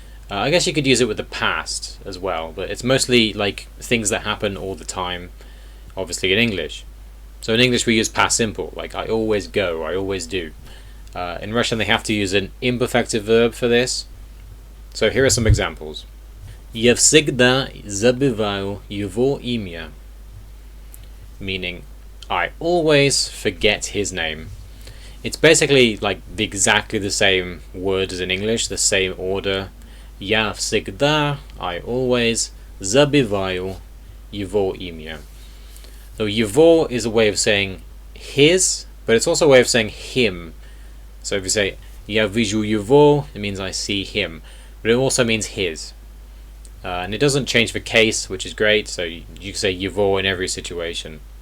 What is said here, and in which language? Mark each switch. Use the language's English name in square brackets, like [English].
[English] I guess you could use it with the past as well, but it's mostly like things that happen all the time, obviously in English. So in English we use past simple, like I always go, I always do. In Russian they have to use an imperfective verb for this. So here are some examples. [Russian] Я всегда забываю его имя. [English] Meaning, I always forget his name. It's basically like exactly the same word as in English, the same order. [Russian] Я всегда, [English] I always, [Russian] забываю его имя. [English] So его is a way of saying his, but it's also a way of saying him. So if you say [Russian] я вижу его, [English] it means I see him, but it also means his. And it doesn't change the case, which is great, so you can say его in every situation.